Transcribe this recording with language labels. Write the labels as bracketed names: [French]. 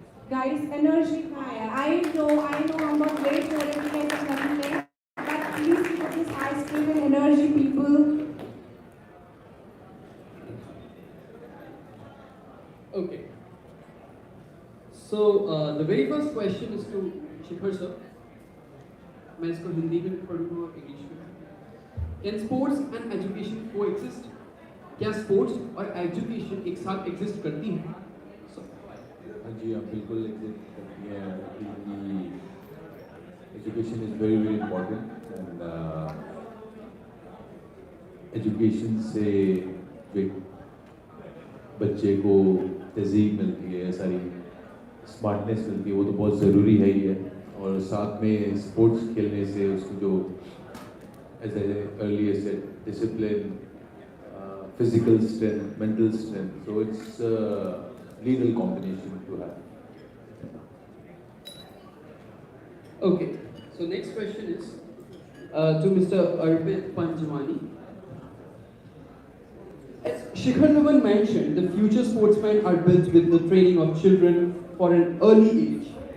[English] Guys, energy fire. I know I'm not late for everything that's happening, but please keep up this high spirit and energy, people. Okay. So the very first question is to Shikhar sir. [Hindi] मैं इसको हिंदी में पढ़ूंगा और English में. [English] Can sports and education coexist? [Hindi] क्या sports और education एक साथ exist करती हैं? जी हाँ बिल्कुल एग्जिस्ट करती है क्योंकि [English] education is very very important and [Hindi] education से जो बच्चे को तहजीब मिलती है, सारी स्मार्टनेस मिलती है, वो तो बहुत ज़रूरी है ही है. और साथ में स्पोर्ट्स खेलने से उसको जो [English] As earlier said discipline, physical strength, mental strength, so it's legal combination to have. Okay, so next question is to Mr. Arpit Panjwani. As Shikhar Dhawan mentioned, the future sportsmen are built with the training of children for an early age.